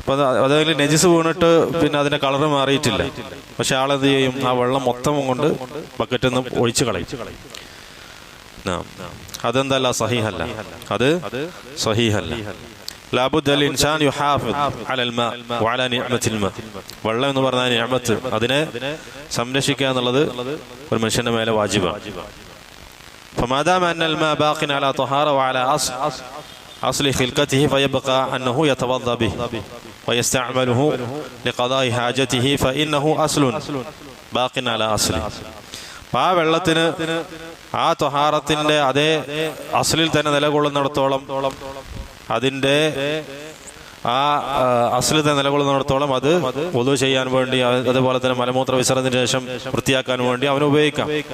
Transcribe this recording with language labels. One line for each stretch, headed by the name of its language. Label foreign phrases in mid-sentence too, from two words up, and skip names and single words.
Malayalam: അപ്പോൾ അതായത് നജിസ് വീണിട്ട് പിന്നെ അതിൻ്റെ കളറ് മാറിയിട്ടില്ല, പക്ഷെ ആളെന്ത് ചെയ്യും, ആ വെള്ളം മൊത്തം കൊണ്ട് ബക്കറ്റിൽ നിന്ന് ഒഴിച്ചു കളയും. അതെന്തല്ല, സഹീഹല്ല, അത് സഹീഹല്ല.
Arabic: لابد الإنسان يحافظ على الماء وعلى نعمة الماء.
Malayalam: വെള്ളം എന്ന് പറഞ്ഞാൽ നിഅമത്ത്, അതിനെ സംരക്ഷിക്കുക എന്നുള്ളത് ഒരു മനുഷ്യന്റെ മേലെ വാജിബാണ്.
Arabic: فمادام أن الماء باق على طهارة وعلى أصل خلقته فيبقى أنه يتوضأ به ويستعمله لقضاء حاجته فإنه أصل باق على أصله.
Malayalam: ആ വെള്ളത്തിന് ആ ത്വഹാറത്തിന്റെ അതേ അസ്ലിൽ തന്നെ നിലകൊള്ളുന്നിടത്തോളം, അതിൻ്റെ ആ അസ്ലിൽ തന്നെ നിലകൊള്ളുന്നിടത്തോളം അത് വുളു ചെയ്യാൻ വേണ്ടി, അതുപോലെ തന്നെ മലമൂത്ര വിസർജനത്തിന് ശേഷം വൃത്തിയാക്കാൻ വേണ്ടി അവന് ഉപയോഗിക്കാം.